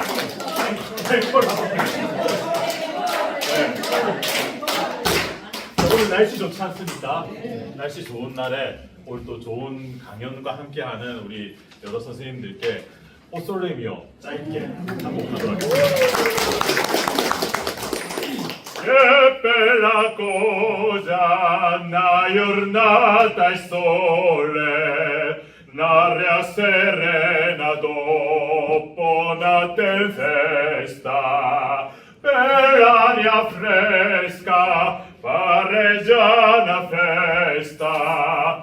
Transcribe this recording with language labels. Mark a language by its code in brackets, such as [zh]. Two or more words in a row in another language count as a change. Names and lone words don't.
[ko] 오늘 날씨 좋지 않습니까? 날씨 좋은 날에 오늘 또 좋은 강연과 함께하는 우리 여러 선생님들께 오솔레미오 짧게 한곡하도록 하겠습니다. [it] Che bella cosa una giornata al sole, un'aria serena dopo una tempesta, per l'aria fresca fareggia una festa.